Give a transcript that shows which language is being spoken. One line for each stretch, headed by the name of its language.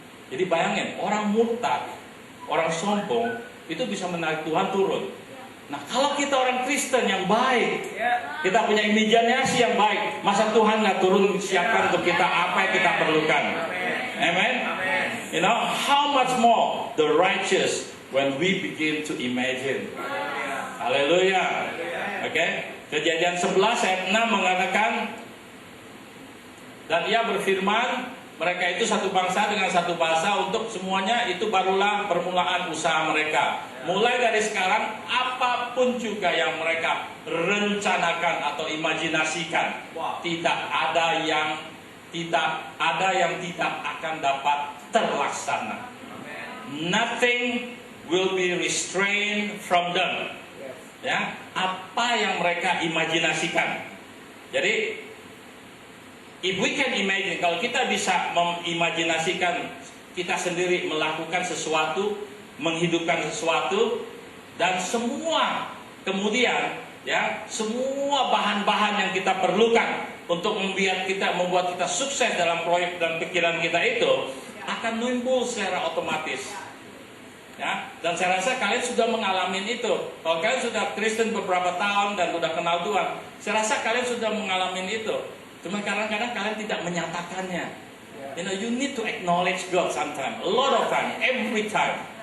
Indonesian: Jadi bayangin, orang murtad, orang sombong itu bisa menarik Tuhan turun. Nah, kalau kita orang Kristen yang baik, kita punya imajinasi yang baik, masa Tuhan nggak turun siapkan untuk kita apa yang kita perlukan? Amen.
English: You know, how much more the righteous when we begin to imagine.
Indonesian: Haleluya. Oke. Kejadian 11 ayat 6 mengatakan, dan ia berfirman, mereka itu satu bangsa dengan satu bahasa, untuk semuanya itu barulah permulaan usaha mereka. Mulai dari sekarang, apapun juga yang mereka rencanakan atau imajinasikan, tidak ada yang tidak akan dapat terlaksana.
English: Nothing will be restrained from them.
Indonesian: Ya, apa yang mereka imajinasikan. Jadi,
English: if we can imagine,
Indonesian: kalau kita bisa mengimajinasikan kita sendiri melakukan sesuatu, menghidupkan sesuatu, dan semua kemudian, ya, semua bahan-bahan yang kita perlukan untuk membuat kita sukses dalam proyek dan pikiran kita itu akan muncul secara otomatis. Ya, dan saya rasa kalian sudah mengalami itu. Kalau kalian sudah Kristen beberapa tahun dan sudah kenal Tuhan, saya rasa kalian sudah mengalami itu. Cuma kadang-kadang kalian tidak menyatakannya.
English: You know, you need to acknowledge God sometimes, a lot of time, every time.